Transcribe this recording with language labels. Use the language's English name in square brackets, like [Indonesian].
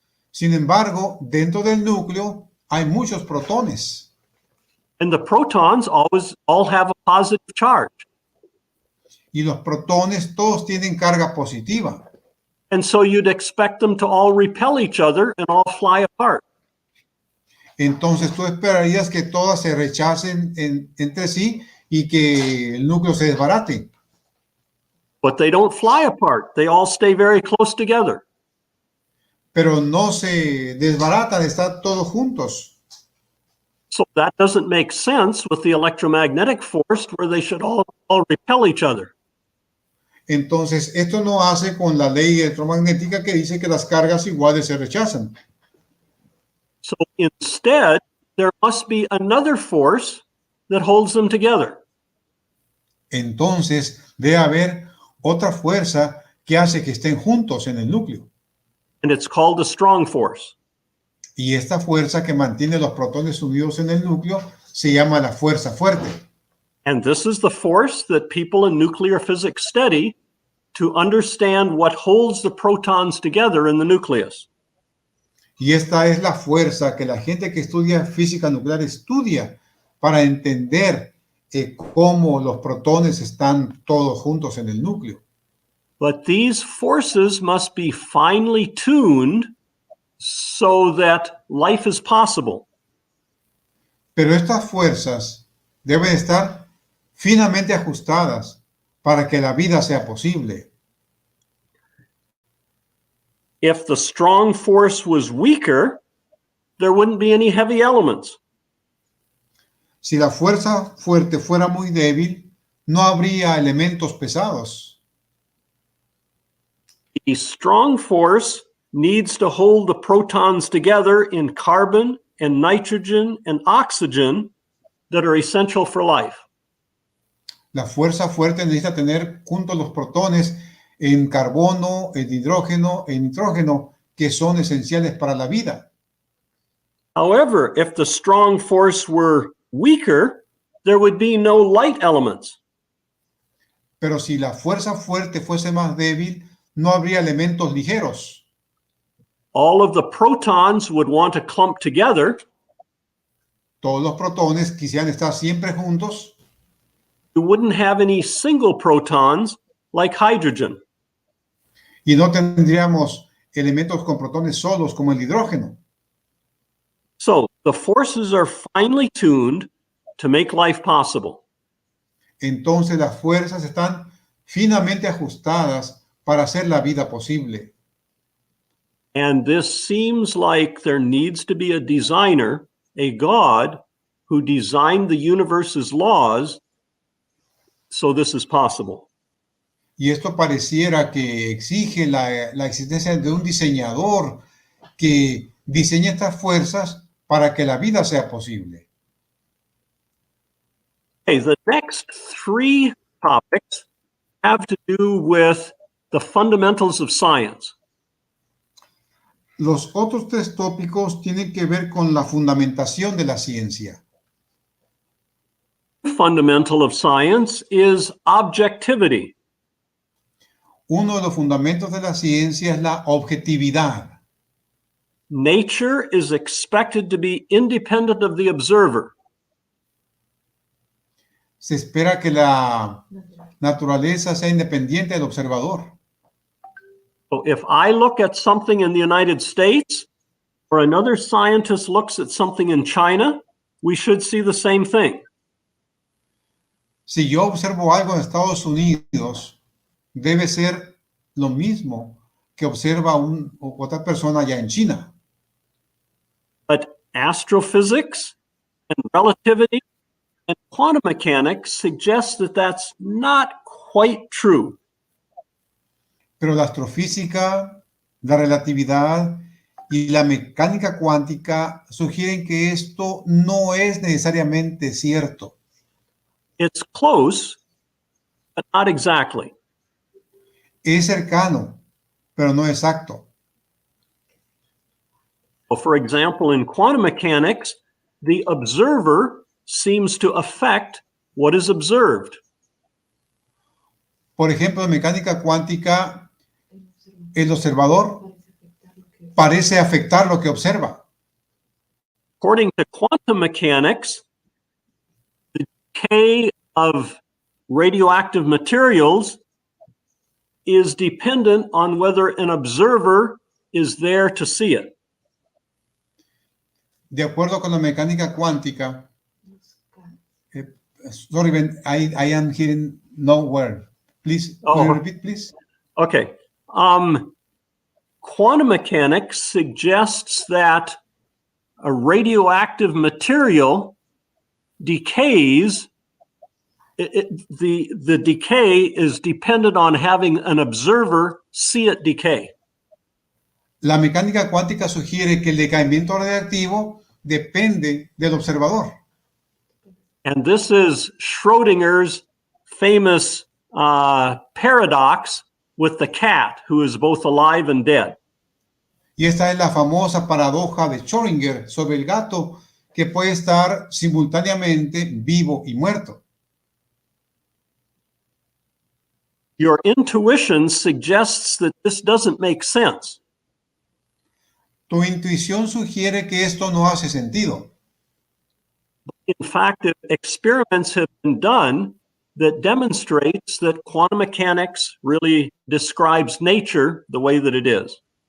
[Spanish] Sin embargo, dentro del núcleo hay muchos protones. [English] And the protons all have a positive charge. [Spanish] Y los protones todos tienen carga positiva. [English] And so you'd expect them to all repel each other and all fly apart. [Spanish] Entonces tú esperarías que todas se rechacen entre sí y que el núcleo se desbarate. [English] But they don't fly apart. They all stay very close together. [Spanish] Pero no se desbaratan, están todos juntos. [English] So that doesn't make sense with the electromagnetic force where they should all repel each other. [Spanish] Entonces, esto no hace con la ley electromagnética que dice que las cargas iguales se rechazan. [English] So instead, there must be another force that holds them together. [Spanish] Entonces, debe haber otra fuerza que hace que estén juntos en el núcleo. [English] And it's called the strong force. [Spanish] Y esta fuerza que mantiene los protones unidos en el núcleo se llama la fuerza fuerte. [English] And this is the force that people in nuclear physics study to understand what holds the protons together in the nucleus. [Spanish] Y esta es la fuerza que la gente que estudia física nuclear estudia para entender cómo los protones están todos juntos en el núcleo. [English] But these forces must be finely tuned so that life is possible. [Spanish] Pero estas fuerzas deben estar finamente ajustadas para que la vida sea posible. [English] If the strong force was weaker, there wouldn't be any heavy elements. [Spanish] Si la fuerza fuerte fuera muy débil, no habría elementos pesados. [English] The strong force needs to hold the protons together in carbon and nitrogen and oxygen that are essential for life. [Spanish] La fuerza fuerte necesita tener juntos los protones en carbono, en hidrógeno, en nitrógeno, que son esenciales para la vida. [English] However, if the strong force were weaker, there would be no light elements. [Spanish] Pero si la fuerza fuerte fuese más débil, no habría elementos ligeros. [English] all of the protons would want to clump together, [Spanish] todos los protones quisieran estar siempre juntos, [English] you wouldn't have any single protons like hydrogen. [Spanish] y no tendríamos elementos con protones solos como el hidrógeno. [English] So the forces are finely tuned to make life possible. [Spanish] Entonces las fuerzas están finamente ajustadas para hacer la vida posible. [English] And this seems like there needs to be a designer, a God, who designed the universe's laws so this is possible. [Spanish] Y esto pareciera que exige la existencia de un diseñador que diseñe estas fuerzas para que la vida sea posible. [English] Okay, the next three topics have to do with the fundamentals of science. [Spanish] Los otros tres tópicos tienen que ver con la fundamentación de la ciencia. [English] Fundamental of science is objectivity. [Spanish] Uno de los fundamentos de la ciencia es la objetividad. [English] Nature is expected to be independent of the observer. [Spanish] Se espera que la naturaleza sea independiente del observador. [English] So if I look at something in the United States, or another scientist looks at something in China, we should see the same thing. [Spanish] Si yo observo algo en Estados Unidos, debe ser lo mismo que observa otra persona allá en China. [English] But astrophysics and relativity and quantum mechanics suggest that that's not quite true. [Spanish] Pero la astrofísica, la relatividad y la mecánica cuántica sugieren que esto no es necesariamente cierto. [English] It's close, but not exactly. [Spanish] Es cercano, pero no exacto. [English] Well, for example, in quantum mechanics, the observer seems to affect what is observed. [Spanish] Por ejemplo, en mecánica cuántica, el observador parece afectar lo que observa. [English] According to quantum mechanics, the decay of radioactive materials is dependent on whether an observer is there to see it. [Spanish] De acuerdo con la mecánica cuántica, [English] sorry, Ben, I am hearing no word. Please, will you repeat, please? Okay. Quantum mechanics suggests that a radioactive material decays. The decay is dependent on having an observer see it decay. [Spanish] La mecánica cuántica sugiere que el decaimiento radiactivo depende del observador. [English] And this is Schrodinger's famous paradox with the cat, who is both alive and dead. [Spanish] Y esta es la famosa paradoja de Schrödinger sobre el gato que puede estar simultáneamente vivo y muerto. [English] Your intuition suggests that this doesn't make sense. [Spanish] Tu intuición sugiere que esto no hace sentido. [English] In fact, experiments have been done that demonstrates that quantum mechanics really describes nature the way that it is.